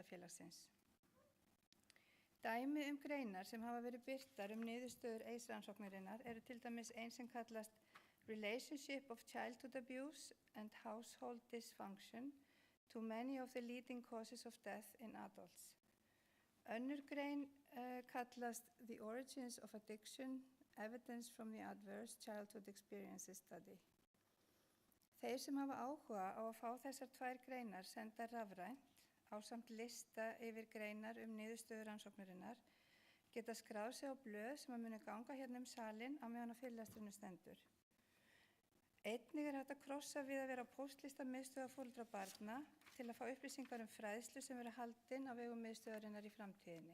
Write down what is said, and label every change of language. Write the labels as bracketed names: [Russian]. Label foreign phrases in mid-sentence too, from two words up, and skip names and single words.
[Icelandic] Erfðafélagsins. Dæmi greinar sem hafa verið birtar niðurstöður rannsóknarinnar eru til dæmis ein sem kallast Relationship of Childhood Abuse and Household Dysfunction to Many of the Leading Causes of Death in Adults. Önnur grein kallast The Origins of Addiction, Evidence from the Adverse Childhood Experiences Study. Þeir sem hafa áhuga á að fá þessar tvær greinar senda rafrænt ásamt lista yfir greinar niðurstöður rannsóknarinnar geta skráð sig á blöð sem munu ganga hérna salinn á meðan á fyrirlesturinn stendur. Einnig hægt að krossa við að vera á póstlista miðstöðvar foreldra barna til að fá upplýsingar fræðslu sem verður haldin á vegum miðstöðvarinnar í framtíðinni.